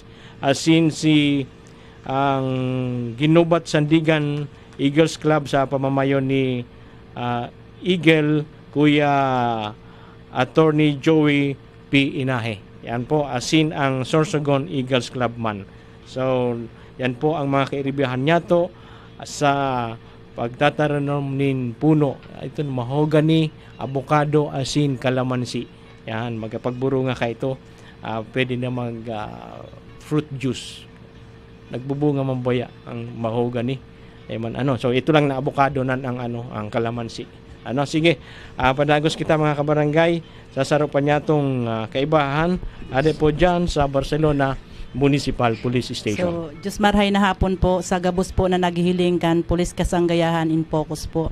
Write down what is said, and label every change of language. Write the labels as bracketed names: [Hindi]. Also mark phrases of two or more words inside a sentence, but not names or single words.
[Bikol] Asin si ang Ginubat Sandigan Eagles Club sa pamamayo ni Eagle Kuya Attorney Joey P. Inahe. Yan po, asin ang Sorsogon Eagles Club man. So, yan po ang mga kairibihan niya to sa pagtatanom nin puno. Ito, mahogany, avocado, asin, kalamansi. Yan, magpagburo nga ka ito. Pwede na mag [English] fruit juice. [Bikol] Nagbubunga mambaya ang mahogany. So ito lang na avocado nan ang kalamansi. Sige. Padagos kita mga kabarangay sa sarupan niya tong kaibahan ade po diyan sa Barcelona Municipal Police Station. So, Diyos marhay na hapon po sa gabos po na naghihiling kan Police Kasanggayahan in Focus po.